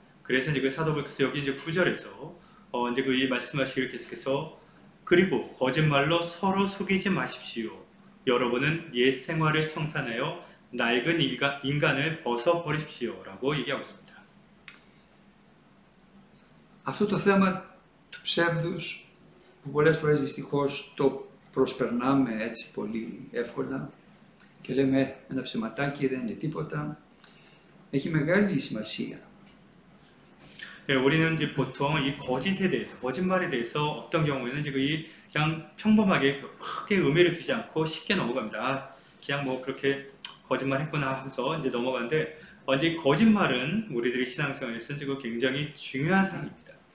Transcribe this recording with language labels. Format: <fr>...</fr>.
<ko>그래서 이제 사도복음에서 여기 이제 9절에서 이제 이 말씀하시기를 계속해서 그리고 거짓말로 서로 속이지 마십시오. 여러분은 옛 생활을 청산하여 낡은 인간을 벗어버리십시오라고 얘기하고 있습니다.</ko> <el>Αυτό το θέμα του ψεύδους που πολλές φορές δυστυχώς το προσπερνάμε έτσι πολύ εύκολα και λέμε ένα ψεματάκι δεν είναι τίποτα, έχει μεγάλη σημασία.</el> <ko>우리는 이제 보통 이 거짓에 대해서, 거짓말에 대해서 어떤 경우에는 이제 그냥 평범하게 크게 의미를 두지 않고 쉽게 넘어갑니다. 그냥 뭐 그렇게 거짓말 했구나 하면서 이제 넘어가는데, 이제 거짓말은 우리들의 신앙생활에서 지금 굉장히 중요한 사항입니다.</ko>